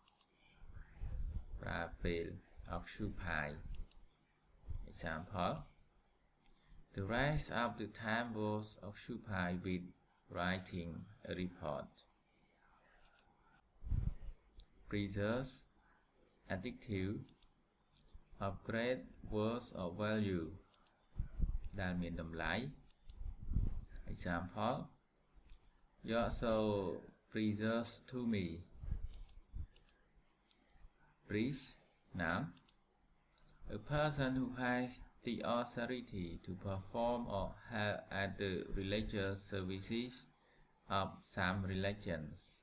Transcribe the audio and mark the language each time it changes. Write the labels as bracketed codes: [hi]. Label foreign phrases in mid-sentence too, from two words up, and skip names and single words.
[km] ប្រើពេល [en] occupy example the rest of the time was occupied with writing a report preserve adjective of great worth or value [km] ដែលមានតម្លៃ [en] example you are so precious to me Priest, noun, a person who has the authority to perform or help at the religious services of some religions.